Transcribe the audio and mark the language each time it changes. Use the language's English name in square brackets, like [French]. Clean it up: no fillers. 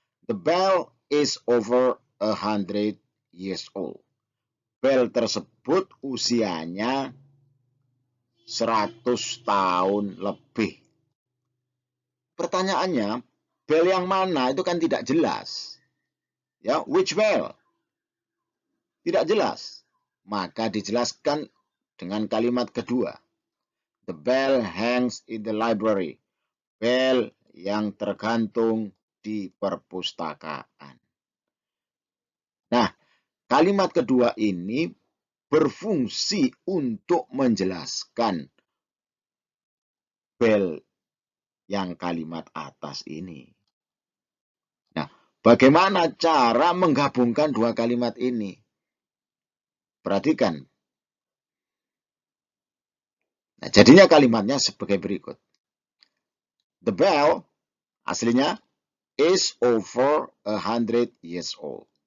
[English] The bell is over 100 years old. [Indonesian] Bel tersebut usianya 100 tahun lebih. Pertanyaannya, bel yang mana itu kan tidak jelas. Ya, [English] which bell? [Indonesian] Tidak jelas. Maka dijelaskan dengan kalimat kedua. [English] The bell hangs in the library. [Indonesian] Bel yang tergantung di perpustakaan. Nah, kalimat kedua ini berfungsi untuk menjelaskan bel yang kalimat atas ini. Nah, bagaimana cara menggabungkan dua kalimat ini? Perhatikan. Nah, jadinya kalimatnya sebagai berikut. [English] The bell aslinya is over 100 years old.